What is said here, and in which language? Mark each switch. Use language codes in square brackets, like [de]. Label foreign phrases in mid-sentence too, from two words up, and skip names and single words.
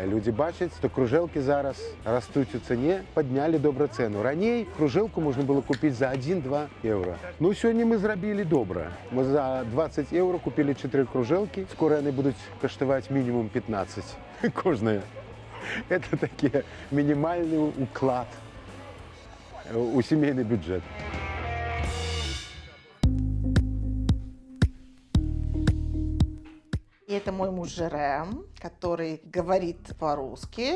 [be] Людзі бачаць, што кружэлкі зараз растуць у цане, паднялі добра цэну. Раней кружэлку можна было купіць за 1-2 еўра. Ну, сёння мы зрабілі добра. Мы за 20 еўра купілі 4 кружэлкі. Скора яны будуць каштаваць мінімум 15. Кожная. [ru] Это такие минимальный уклад у семейный бюджет. И это мой муж Жерем, который говорит по-русски.